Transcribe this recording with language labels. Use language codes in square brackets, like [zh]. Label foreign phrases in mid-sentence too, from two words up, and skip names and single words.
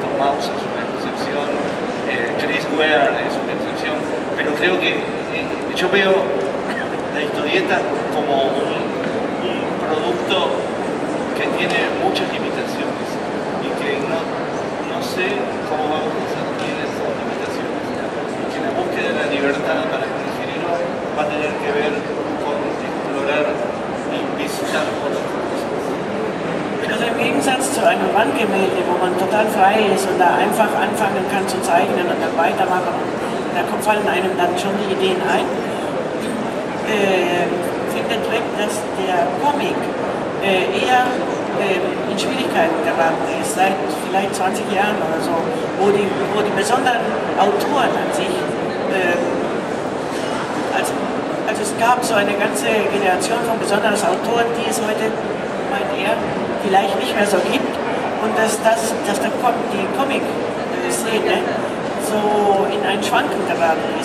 [es] Maus es una excepción, Chris Ware es una excepción, pero creo que yo veo la historieta como un producto que tiene muchas limitaciones y que no sé cómo vamos a hacer bien esas limitaciones, y que la búsqueda de la libertad para el ingeniero va a tener que ver con explorar y visitar otras cosas. [de] Also im Gegensatz zu einem Wandgemälde, wo man total frei ist und da einfach anfangen kann zu zeichnen und dann weitermachen, da fallen einem dann schon die Ideen ein, findet Webb, dass der Comic eher in Schwierigkeiten geraten ist, seit vielleicht 20 Jahren oder so, wo die besonderen Autoren an sich, also es gab so eine ganze Generation von besonderen Autoren, die es heute, meint er, vielleicht nicht mehr so gibt und dass die Comic-Szene so in ein Schwanken geraten ist.